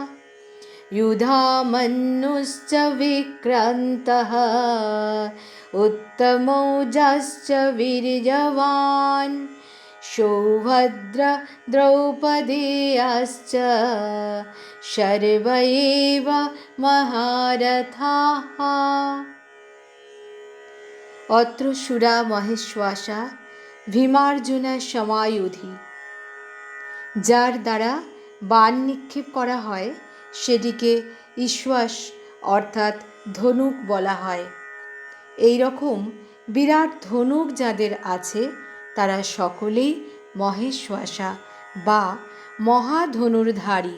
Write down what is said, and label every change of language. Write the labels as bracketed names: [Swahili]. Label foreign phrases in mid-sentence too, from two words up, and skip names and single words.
[Sanskrit] युधामन्युश्च विक्रान्तः उत्तमौजाश्च वीर्यवान् सौभद्र द्रौपदेयाश्च सर्व एव महारथाः। अत्र शूरा महेश्वासा ভীমার্জুনা সমায়ুধি। [Bangla] যার দ্বারা বাণ নিক্ষেপ করা হয় সেটিকে ইশ্বাস অর্থাৎ ধনুক বলা হয়। এই রকম বিরাট ধনুক যাদের আছে তারা সকলেই মহেশ্বাসা বা মহাধনুর্ধারী।